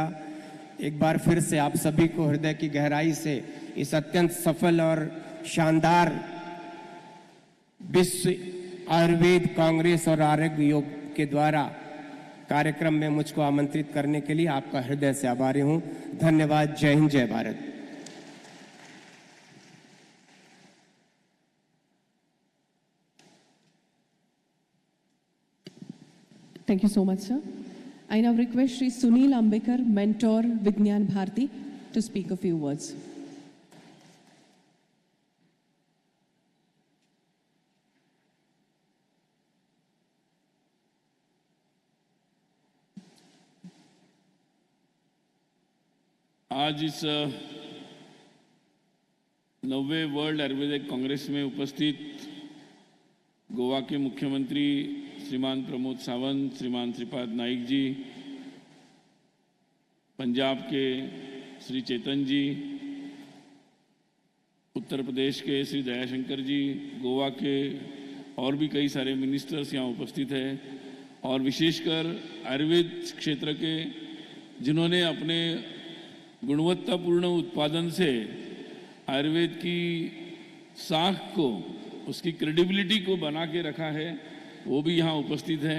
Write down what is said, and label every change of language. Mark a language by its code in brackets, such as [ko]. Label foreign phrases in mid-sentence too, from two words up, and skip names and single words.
[hi] एक बार फिर से आप सभी को हृदय की गहराई से इस अत्यंत सफल और शानदार विश्व आयुर्वेद कांग्रेस और आरोग्य योग के द्वारा कार्यक्रम में मुझको आमंत्रित करने के लिए आपका हृदय से आभारी हूं। धन्यवाद। जय हिंद, जय भारत। [en] Thank you so much, sir. I now request Shri Sunil Ambekar, Mentor, Vigyan Bharati, to speak a few words. [hi] आज इस 90वें वर्ल्ड आयुर्वेदिक कांग्रेस में उपस्थित गोवा के मुख्यमंत्री श्रीमान प्रमोद सावंत, श्रीमान श्रीपाद नाइक जी, पंजाब के श्री चेतन जी, उत्तर प्रदेश के श्री दयाशंकर जी, गोवा के और भी कई सारे मिनिस्टर्स यहाँ उपस्थित हैं, और विशेषकर आयुर्वेद क्षेत्र के जिन्होंने अपने गुणवत्तापूर्ण उत्पादन से आयुर्वेद की साख को, उसकी क्रेडिबिलिटी को बना के रखा है, वो भी यहाँ उपस्थित हैं।